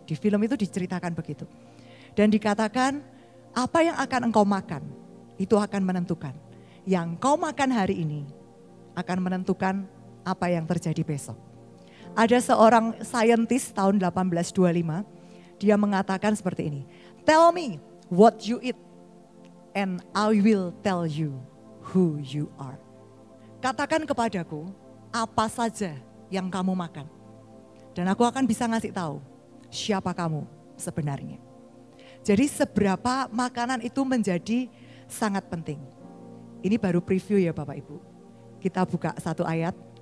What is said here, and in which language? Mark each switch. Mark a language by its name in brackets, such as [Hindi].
[Indonesian] Di film itu diceritakan begitu. Dan dikatakan apa yang akan engkau makan itu akan menentukan. Yang kau makan hari ini akan menentukan apa yang terjadi besok. Ada seorang saintis tahun 1825, dia mengatakan seperti ini. [English] Tell me what you eat and I will tell you who you are. [Indonesian] Katakan kepadaku apa saja yang kamu makan. Dan aku akan bisa ngasih tahu siapa kamu sebenarnya. Jadi seberapa makanan itu menjadi sangat penting. Ini baru preview ya Bapak Ibu. Kita buka satu ayat.